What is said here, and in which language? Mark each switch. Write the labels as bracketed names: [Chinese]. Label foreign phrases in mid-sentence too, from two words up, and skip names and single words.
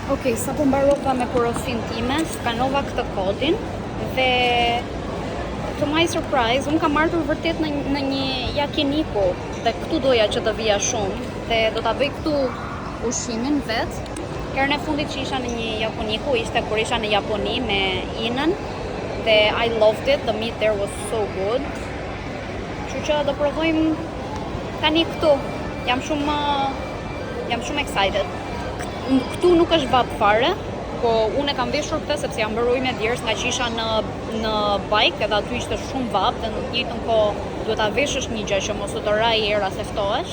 [Albanian] Okej, sa po mbarova me porosin time, skanova këtë kodin dhe [English] to my surprise, [Albanian] unë kam marrë vërtet në një yakiniku dhe këtu doja që të vija shumë dhe do ta bëj këtu ushimin vet. Herën e fundit që isha në një yakiniku ishte kur isha në Japoni me Inën dhe [English] I loved it, the meat there was so good. [Albanian] Kështu që do provojmë tani këtu. Jam shumë excited. Këtu nuk është vap fare, po unë e kam veshur këtë sepse jam bërë ujë me djerës nga që isha në bike edhe aty ishte shumë vap dhe në të njëjtën kohë duhet ta veshësh një gjë që mos u të raj era se ftohesh.